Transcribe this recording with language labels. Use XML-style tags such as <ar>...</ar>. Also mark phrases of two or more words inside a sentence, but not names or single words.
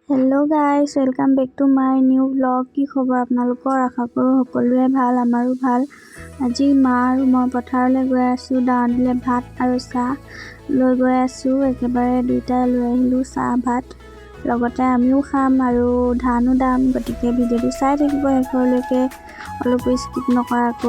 <en>hello guys, welcome back to my new blog.</en> <as>কি খবৰ আপোনালোকৰ? আশা কৰোঁ সকলোৰে ভাল, আমাৰো ভাল। আজি মা আৰু মই পথাৰলৈ গৈ আছোঁ। দাৱত ভাত আৰু চাহ লৈ গৈ আছোঁ। একেবাৰে দুইটাই লৈ আহিলোঁ চাহ ভাত, লগতে আমিও খাম আৰু ধানো দাম। গতিকে ভিডিঅ'টো চাই থাকিব শেষলৈকে, অলপো স্কিপ নকৰাকৈ।</as>